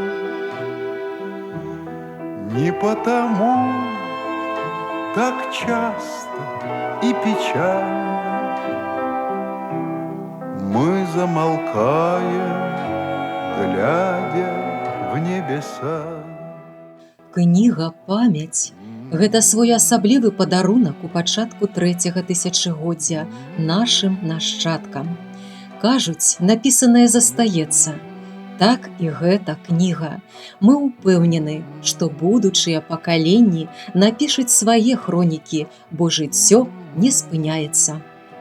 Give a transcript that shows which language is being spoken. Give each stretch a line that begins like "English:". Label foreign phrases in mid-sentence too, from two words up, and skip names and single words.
Russian: Не потому так часто и печально мы замолкаем, глядя в небеса.
Belarusian: Кніга «Памяць» – гэта своеасаблівы падарунак у пачатку 3-го тысячагоддзя нашым нашчадкам. Кажуць, напісанае застаецца. Так і гэта кніга. Мы ўпэўнены, што будучыя пакаленні напішуць свае хронікі, бо жыццё не спыняецца.